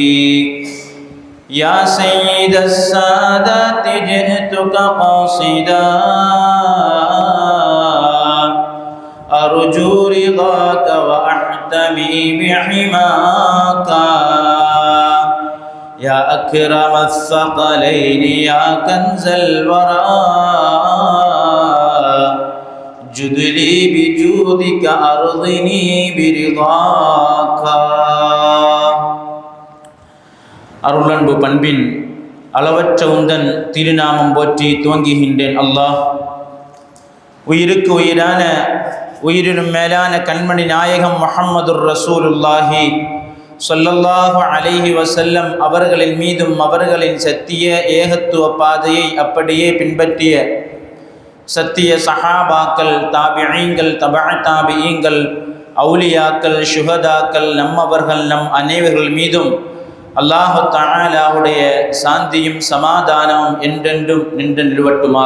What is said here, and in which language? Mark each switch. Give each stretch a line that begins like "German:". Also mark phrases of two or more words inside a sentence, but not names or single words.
Arabic: يا سيد السادات جئتك قاصدا أرجو رضاك وأحتمي بحماك. يا أكرم الثقلين يا كنز الورى جد لي بجودك أرضني برضاك.
Tamil: அருளன்பு பண்பின் அளவற்ற உந்தன் திருநாமம் போற்றி துவங்குகின்றேன். அல்லாஹ், உயிருக்கு உயிரான உயிரினும் மேலான கண்மணி நாயகம்
Arabic: محمد رسول الله صلى الله عليه وسلم
Tamil: அவர்களின் மீதும் அவர்களின் சத்திய ஏகத்துவ பாதையை அப்படியே பின்பற்றிய சத்திய சஹாபாக்கள், தாபிஈங்கள், தபஅ தாபிஈங்கள், அவுலியாக்கள், ஷுஹதாக்கள், நம்மவர்கள் நம் அனைவர்கள் மீதும் அல்லாஹு தஆலாவுடைய சாந்தியும் சமாதானமும் என்றென்றும் நின்று நிலவட்டுமாக.